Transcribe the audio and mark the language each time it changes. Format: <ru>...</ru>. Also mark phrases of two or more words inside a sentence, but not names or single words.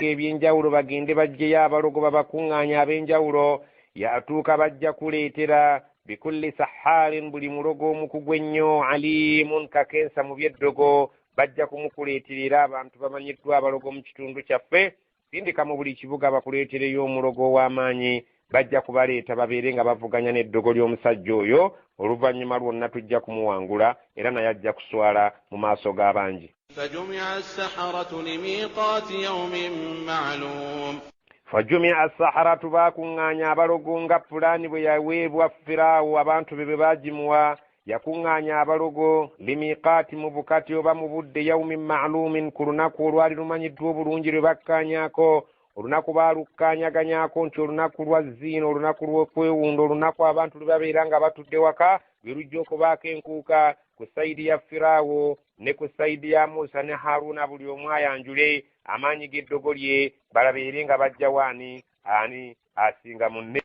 <lg>ebyenjawulo bagende bajjeyo abalogo babakuŋŋaanya ab'enjawulo yatuuka bajja kuleetera bikulli sahaarin buli mulogo omukugu ennyo aliimun kakensa mu byeddogo bajja kumukuleetera era abantu bamanyiddwa abalogo mu kitundu kyaffe sindika mu buli kibuga bakuleetereyo omulogo ow'amaanyi bajja kubaleeta babeere nga bavuganya n'eddogo ly'omusajja oyo oluvannyuma lwonna tujja kumuwangula era naye ajja kuswala mu maaso g'abangi</lg> <ar>فجمع السحرة لميقات يوم معلوم فجمع السحرة</ar> <lg>bakuŋŋaanya abalogo nga pulaani bwe yaweebwa firaawo abantu be baagimuwa yakuŋŋaanya abalogo limiqaati mu bukati oba mu budde</lg> <ar>يوم معلوم</ar> <lg>ku lunaku olwali lumanyiddwa obulungi lwe bakkaanyaako olunaku baalukkaanyaganyaako nti olunaku lwa ziino olunaku lw'okwewunda olunaku abantu lwe babeera nga batudde waka lwe lujja okubaako enkuuka ku sayidi ya firaawo ne ku sayidi ya Musa ne Haruuna buli omu ayanjule amaanyi g'eddogo lye balabeere nga bajja waani ani asinga munne</lg>